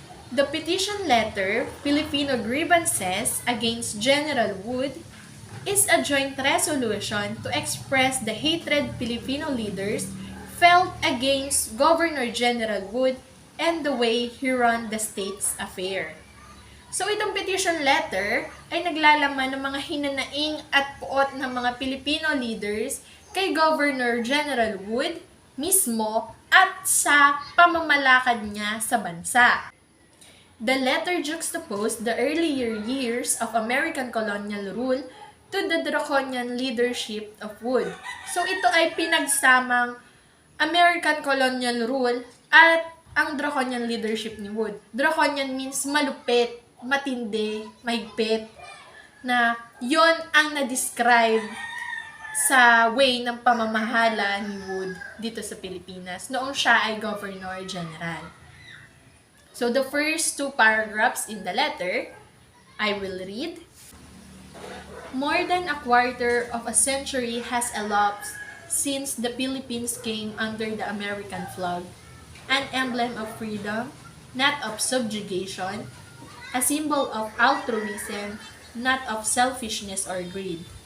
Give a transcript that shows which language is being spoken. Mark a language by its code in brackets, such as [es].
[en] The petition letter, Filipino Grievances against General Wood, is a joint resolution to express the hatred Filipino leaders felt against Governor General Wood and the way he ran the state's affair. [tl] So itong petition letter ay naglalaman ng mga hinanaing at puot ng mga Filipino leaders kay Governor General Wood mismo at sa pamamalakad niya sa bansa. [en] The letter juxtaposed the earlier years of American colonial rule to the draconian leadership of Wood. [tl] So ito ay pinagsamang American colonial rule at ang draconian leadership ni Wood. [en] Draconian means [tl] malupit, matindi, mahigpit, na yon ang na-describe sa way ng pamamahala ni Wood dito sa Pilipinas noong siya ay Governor General. [en] So the first two paragraphs in the letter, I will read. More than a quarter of a century has elapsed since the Philippines came under the American flag, an emblem of freedom, not of subjugation, a symbol of altruism, not of selfishness or greed.